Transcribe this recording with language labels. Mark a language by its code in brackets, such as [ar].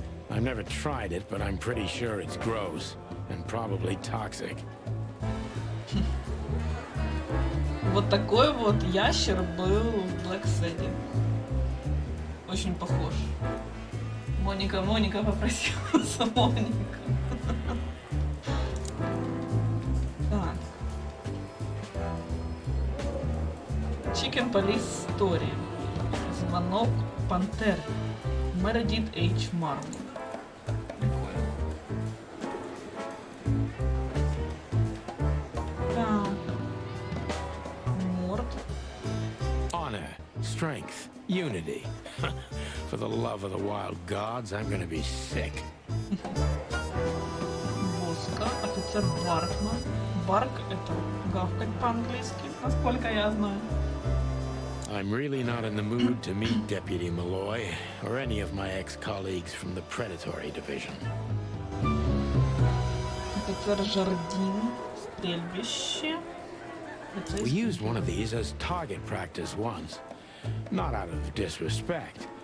[en] I've never tried it, but I'm pretty sure it's gross and probably toxic. [ru] Вот такой вот ящер был в Black City. Очень похож. Моника попросила за Моника. Так. Chicken Police Story. Звонок Пантер. Мередит H. Марник. Прикольно. Так. Морд. [en] Honor, strength, unity. For the love of the wild gods, I'm gonna be sick. [ru] Воска. Офицер Баркман. Барк это гавкать по-английски, насколько я знаю. [en] I'm really not in the mood to meet Deputy Malloy or any of my ex-colleagues from the Predatory Division. [ru] Офицер Жардин. Стрельбище. [en] We used one of these as target practice once. Not out of disrespect.